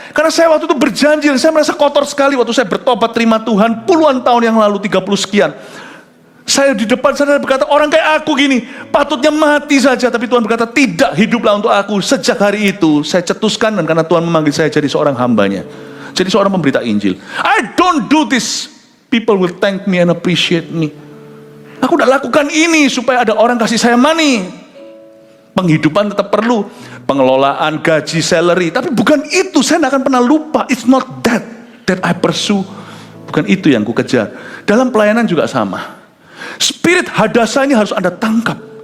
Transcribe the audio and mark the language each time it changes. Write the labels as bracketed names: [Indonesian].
[Indonesian] Karena saya waktu itu berjanji, saya merasa kotor sekali waktu saya bertobat terima Tuhan puluhan tahun yang lalu, 30 sekian. Saya di depan saudara berkata, orang kayak aku gini, patutnya mati saja. Tapi Tuhan berkata, tidak, hiduplah untuk aku. Sejak hari itu, saya cetuskan, dan karena Tuhan memanggil saya jadi seorang hambanya. Jadi seorang pemberita Injil. [English] I don't do this, people will thank me and appreciate me. [Indonesian] Aku udah lakukan ini supaya ada orang kasih saya money. Penghidupan tetap perlu, pengelolaan, gaji, salary. Tapi bukan itu, saya tidak akan pernah lupa. [English] It's not that I pursue. [Indonesian] Bukan itu yang ku kejar. Dalam pelayanan juga sama. Spirit Hadasa ini harus Anda tangkap.